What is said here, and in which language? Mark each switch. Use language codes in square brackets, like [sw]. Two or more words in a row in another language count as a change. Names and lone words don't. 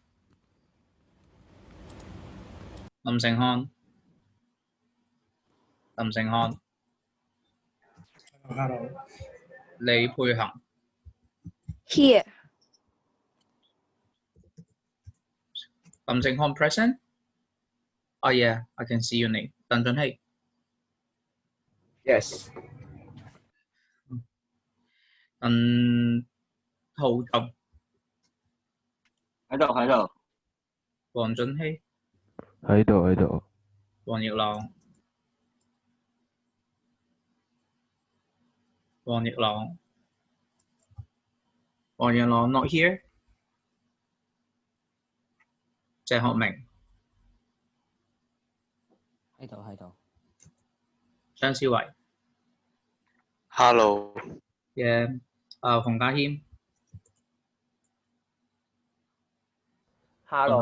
[en] Hello. 李佩恒 Here. 林正漢 present? Oh yeah, I can see your name. 鄧俊熙 Yes. 鄧浩俊 [yue] 喺度。黃俊熙喺度。 [en] 黃奕朗 not here. [yue] 鄭學明喺度。 [en] 張思維 Hello. yeah. 馮家謙 Hello.